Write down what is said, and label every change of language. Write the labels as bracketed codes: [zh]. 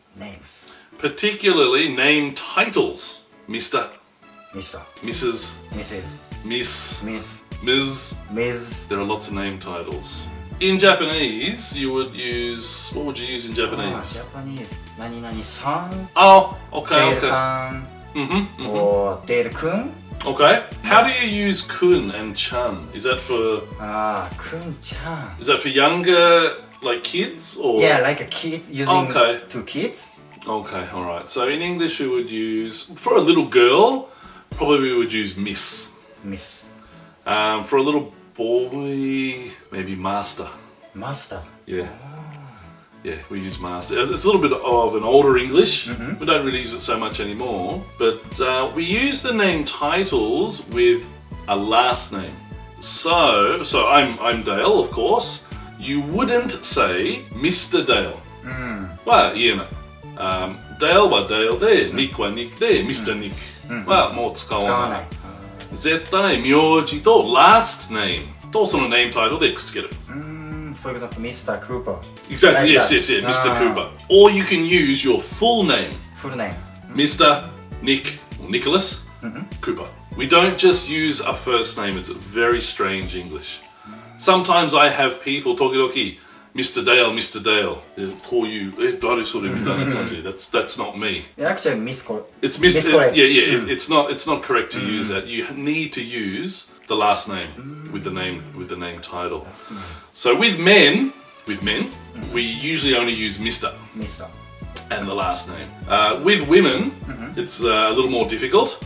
[en] Names. Particularly name titles. Mr. Mr. Mrs. Mrs. Miss. Miss. Ms. Ms. There are lots of name titles. In Japanese, you would use... What would you use in Japanese? Japanese. [ja] 何々さん [en] Oh, okay. [ja] デールさん or デールくん [en] Okay. How do you use kun and chan? Is that for [ja] くんちゃん [en] is that for younger like kids or Yeah, like a kid using Okay. two kids. Okay, all right. So in English we would use for a little girl, probably we would use miss. Miss. For a little boy, maybe master. Master. Yeah. Yeah, we use master. It's a little bit of an older English. We don't really use it so much anymore. But we use the name titles with a last name. So I'm Dale, of course. You wouldn't say Mr. Dale. Well, you know. [ja] Dale は Dale で、Nick は Nick で、Mr. Nick はもう使わない。絶対名字と last name とその name title でくっつける。 [en] For example, Mr. Cooper. Exactly, Like yes, that. yes, yeah, Mr. Cooper. Or you can use your full name, Full name. Mr. Nick or Nicholas Cooper. We don't just use a first name, it's very strange English. Sometimes I have people talking about Mr. Dale, Mr. Dale. They'll call you, [ja] 誰それみたいな感じ. [en] That's not me. Actually, miscorrect. It's Miscorrect. yeah. It's not correct to use that. You need to use the last name with the name title. So with men, we usually only use Mr. Mr. and the last name. With women, it's a little more difficult.